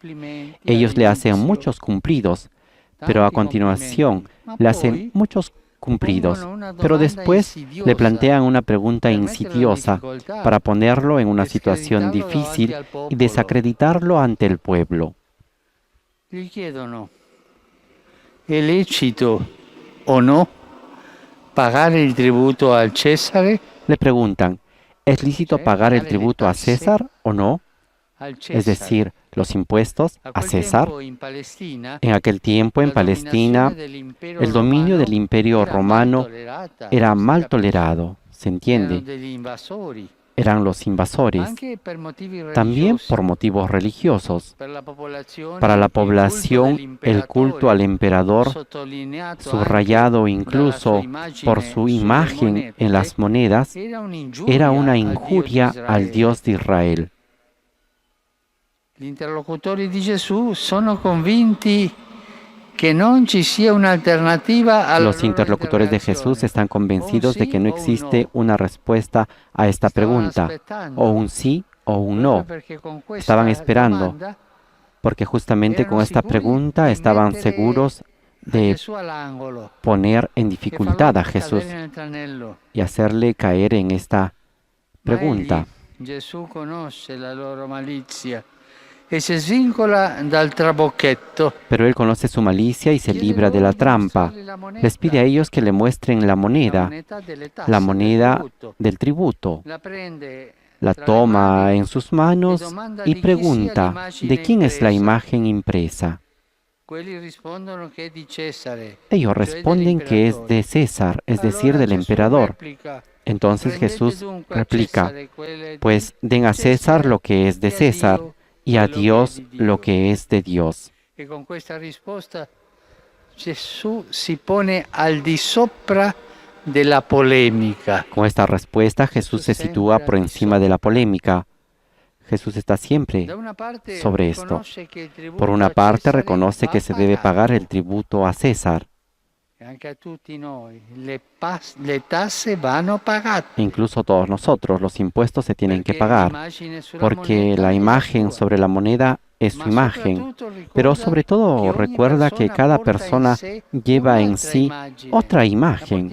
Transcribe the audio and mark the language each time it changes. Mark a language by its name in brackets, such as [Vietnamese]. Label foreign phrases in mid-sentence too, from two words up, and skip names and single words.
[Spanish] Ellos le hacen muchos cumplidos, pero a continuación le hacen muchos cumplidos, pero después le plantean una pregunta insidiosa para ponerlo en una situación difícil y desacreditarlo ante el pueblo. [Italian] Gli chiedono: è lecito o no pagare il tributo al Cesare? [Spanish] Le preguntan, ¿es lícito pagar el tributo a César o no? Es decir, los impuestos a César. En aquel tiempo en Palestina, el dominio del imperio romano era mal tolerado, ¿se entiende? Eran los invasores, también por motivos religiosos. Para la población, el culto al emperador, subrayado incluso por su imagen en las monedas, era una injuria al Dios de Israel. [Italian] Gli interlocutori di Gesù sono convinti que no ci sia un'alternativa al [Spanish] Los interlocutores de Jesús están convencidos de que no existe una respuesta a esta pregunta, o un sí o un no. Estaban esperando, porque justamente con esta pregunta estaban seguros de poner en dificultad a Jesús y hacerle caer en esta pregunta. [Italian] Gesù conosce la loro malizia e si svincola dal trabocchetto. [Spanish] Pero él conoce su malicia y se libra de la trampa. Les pide a ellos que le muestren la moneda del tributo. La toma en sus manos y pregunta, ¿de quién es la imagen impresa? Ellos responden que es de César, es decir, del emperador. Entonces Jesús replica, pues den a César lo que es de César y a Dios lo que es de Dios. Y con esta respuesta Jesús se pone [Italian] al di sopra [Spanish] de la polémica. Con esta respuesta Jesús se sitúa por encima de la polémica. Jesús está siempre sobre esto. Por una parte reconoce que se debe pagar el tributo a César. Incluso todos nosotros, los impuestos se tienen que pagar, porque la imagen sobre la moneda es su imagen, pero sobre todo recuerda que cada persona lleva en sí otra imagen.